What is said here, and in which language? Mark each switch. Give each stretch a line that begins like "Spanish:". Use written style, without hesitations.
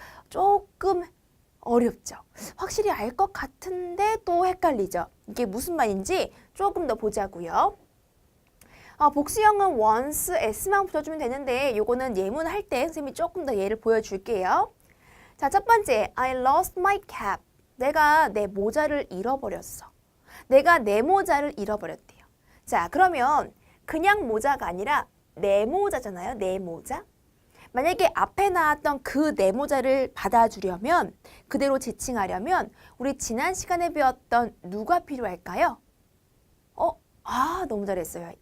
Korean: 조금 어렵죠. 확실히 알 것 같은데 또 헷갈리죠. 이게 무슨 말인지 조금 더 보자고요. 복수형은 once, s만 붙여주면 되는데 요거는 예문 할 때 선생님이 조금 더 예를 보여줄게요.
English: 자, 첫 번째, I lost my cap.
Korean: 내가 내 모자를 잃어버렸어. 내가 내 모자를 잃어버렸대요. 자, 그러면 그냥 모자가 아니라 내 모자잖아요. 내 모자. 만약에 앞에 나왔던 그 내 모자를 받아주려면 그대로 지칭하려면 우리 지난 시간에 배웠던 누가 필요할까요? 너무 잘했어요.